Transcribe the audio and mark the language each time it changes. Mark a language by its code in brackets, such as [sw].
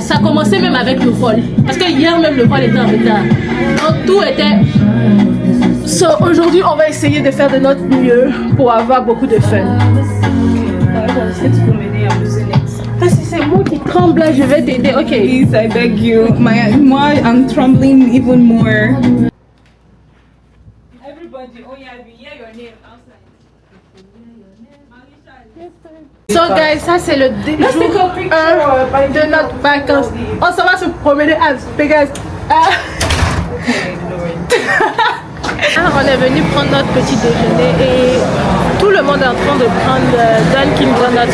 [fr] Ça a commencé même avec le vol. Parce que hier même, le vol était en retard. Donc, tout était... So, aujourd'hui, on va essayer de faire de notre mieux pour avoir beaucoup de fun. Est-ce que tu peux m'aider à pousser l'ex? Ah, si c'est moi qui tremble, là, je vais t'aider. Ok. [en] Please, I beg you. Moi, I'm trembling even more. Everybody, oh yeah, we hear your name outside. [fr] So guys, ça c'est le jour 1 de notre vacances. On s'en va se promener à Vegas. On est venu prendre notre petit déjeuner et tout le monde est en train de prendre Dunkin' Donuts.